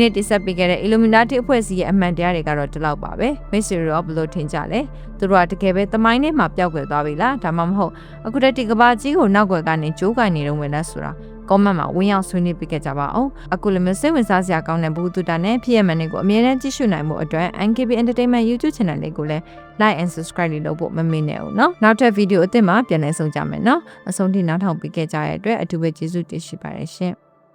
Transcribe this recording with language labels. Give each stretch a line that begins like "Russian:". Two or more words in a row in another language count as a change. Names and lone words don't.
Burmese: နေ့တိဆက်ပေးခဲ့တဲ့ Illuminati အဖွဲ့အစည်းရဲ့အမှန်တရားတွေကတော့ဒီလောက်ပါပဲ။မိတ်ဆွေတို့ဘယ်လိုထင်ကြလဲ။သူတို့ကတကယ်ပဲသမိုင်းထဲမှာပျောက်ကွယ်သွားပြီလား။ဒါမှမဟုတ်အခုတည်းကမ္ဘာကြီးကိုနောက်ွယ်ကနေကြိုးကိုင်နေတုန်းပဲလားဆိုတာcomment မှာဝင်ရောက်ဆွေးနွေးပေးခဲ့ကြပါအောင်အခုလည်းစိတ်ဝင်စားစရာကောင်းတဲ့ဘူးတူတာနဲ့ဖြစ်ရမှန်တွေကိုအမြဲတမ်းကြည့်ရှုနိုင်မှုအတွက် NKB Entertainment YouTube Channel လေးကိုလည်း
English: like and subscribe
Burmese: လုပ်ဖို့မမေ့နဲ့ဦးเนาะနောက်ထပ်ဗီဒီယိုအသစ်မှာပြန်လည်ဆုံကြမယ်เนาะအဆုံးထိနားထောင်ပေးခဲ့ကြတဲ့အတွက်အထူးပဲကျေးဇူးတင်ရှိပါတယ်ရှင်